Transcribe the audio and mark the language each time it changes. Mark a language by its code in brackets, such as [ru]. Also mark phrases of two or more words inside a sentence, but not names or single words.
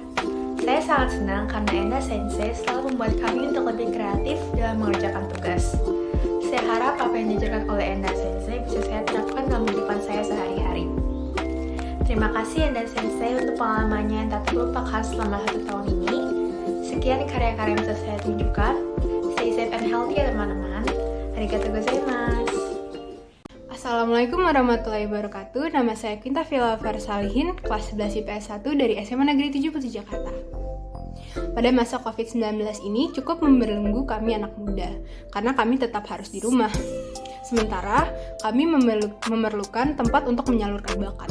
[id] Saya sangat senang karena Enda Sensei selalu membuat kami untuk lebih kreatif dalam mengerjakan tugas. Saya harap apa yang diajarkan oleh Enda Sensei bisa saya terapkan dalam kehidupan saya sehari-hari. Terima kasih Enda Sensei untuk pengalamannya yang tak terlupakan selama 1 tahun ini. Sekian karya-karya yang bisa saya tunjukkan. [en] Stay safe and healthy [id] ya teman-teman. [ja] ありがとう ございます. [ar] السلام عليكم ورحمة الله وبركاته. [id] Nama saya Quinta Villa Versalihin, kelas 11 IPS 1 dari SMA Negeri 77 Jakarta. Pada masa COVID-19 ini cukup membelenggu kami anak muda, karena kami tetap harus di rumah. Sementara, kami memerlukan tempat untuk menyalurkan bakat.